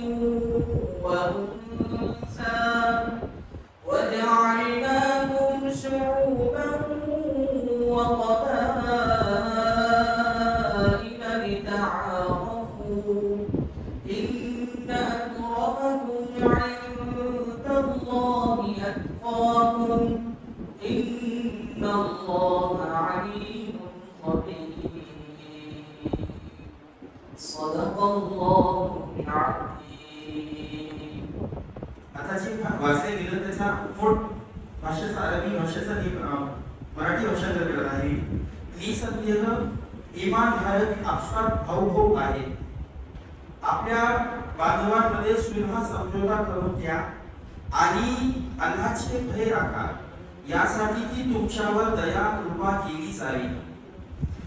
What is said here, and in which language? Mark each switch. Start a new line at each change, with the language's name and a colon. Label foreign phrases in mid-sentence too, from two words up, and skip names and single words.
Arabic: وأنثى وجعلناكم شعوبا وقبائل لتعارفوا إن أكرمكم عند الله أتقاكم إن الله عليم خبير. صدق الله العظيم.
Marathi: आता जे वाचले गेलं त्याचा मूळ भाषेचा अरबी भाषेचा मराठी भाषांतर केला आहे. निसंदेह इमानधारक आपसात भाऊभाऊ आहे. आपल्या बांधवांमध्ये सुलह समझोता करून द्या आणि अल्लाहचे भय राखा, यासाठी ती तुमच्यावर दया कृपा केली जावी.